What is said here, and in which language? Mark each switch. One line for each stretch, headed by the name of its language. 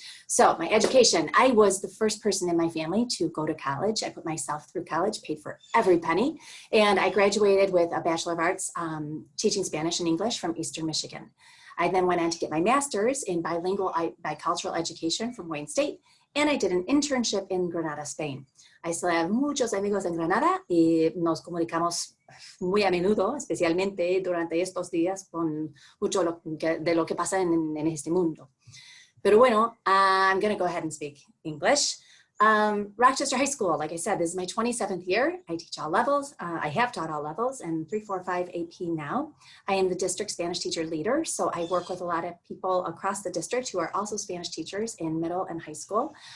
English: So my education, I was the first person in my family to go to college. I put myself through college, paid for every penny, and I graduated with a Bachelor of Arts teaching Spanish and English from Eastern Michigan. I then went on to get my master's in bicultural education from Wayne State, and I did an internship in Granada, Spain. I still have
Spanish: muchos amigos en Granada y nos comunicamos muy a menudo, especialmente durante estos días, con mucho de lo que pasa en este mundo. Pero bueno,
English: I'm going to go ahead and speak English. Rochester High School, like I said, this is my 27th year. I teach all levels. I have taught all levels and 3, 4, 5 AP now. I am the district Spanish teacher leader, so I work with a lot of people across the district who are also Spanish teachers in middle and high school.